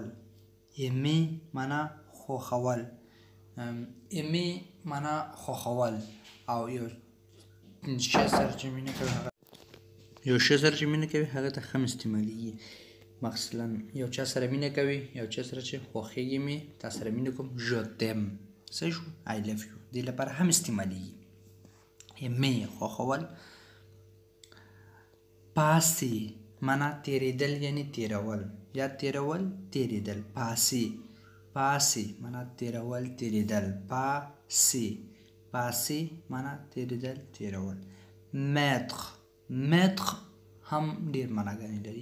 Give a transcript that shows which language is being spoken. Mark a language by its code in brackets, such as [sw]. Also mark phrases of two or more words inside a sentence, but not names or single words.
[ps] aimer معنا خوښول. aimer معنا خوښول او یو شی سره چې مینه کوي هغه ته هم استعمالیږي. مثلا یو چا سره مینه کوي، یو چا سره چې خوښیږي مې، تا سره مینه کوم [fr] je t'aime. [ps] صحیح شو؟ [en] I love you [ps] دې لپاره هم استعمالیږي. aimer خوښول. passer معنا تیریدل یعنی تیرول، یا تیرول تیریدل. [fr] passer passer [ps] معنا تیرول تیریدل. [fr] passer passer [ps] معنا تیریدل تیرول. [fr] mettre mettre [ps] هم ډیر معناګانې لري.